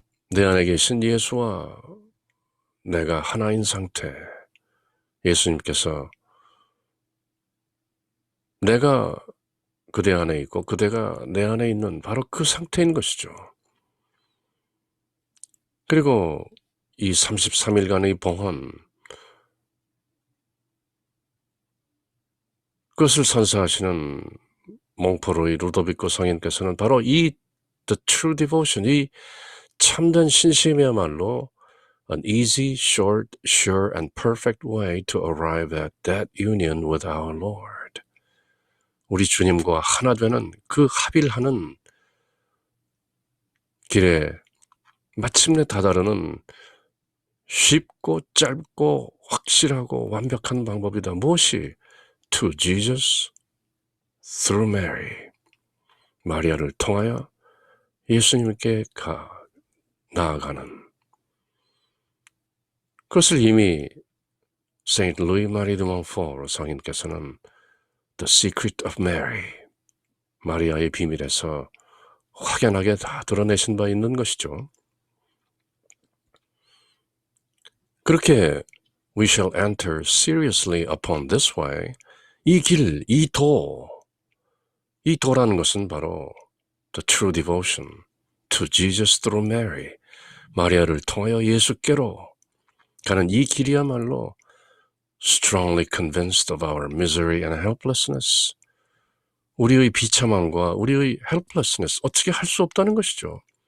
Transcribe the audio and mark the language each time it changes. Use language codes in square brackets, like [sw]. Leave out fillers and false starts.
[ko] 내 안에 계신 예수와 내가 하나인 상태, 예수님께서 내가 그대 안에 있고 그대가 내 안에 있는 바로 그 상태인 것이죠. 그리고 이 33일간의 봉헌, 그것을 선사하시는 몽포로의 루도비코 성인께서는 바로 이 The True Devotion, 이 참된 신심이야말로 [en] An easy, short, sure, and perfect way to arrive at that union with our Lord. [ko] 우리 주님과 하나 되는 그 합일하는 길에 마침내 다다르는 쉽고 짧고 확실하고 완벽한 방법이다. 무엇이? [en] To Jesus through Mary. [ko] 마리아를 통하여 예수님께 나아가는. 그것을 이미 Saint Louis Marie de Montfort 성인께서는 The Secret of Mary, 마리아의 비밀에서 확연하게 다 드러내신 바 있는 것이죠. 그렇게 [en] We shall enter seriously upon this way. [ko] 이 길, 이 도라는 것은 바로 [en] The True Devotion to Jesus through Mary, [ko] 마리아를 통하여 예수께로 가는 이 길이야말로 [en] strongly convinced of our misery and helplessness, [ko] 우리의 비참함과 우리의 helplessness, 어떻게 할 수 없다는 것이죠.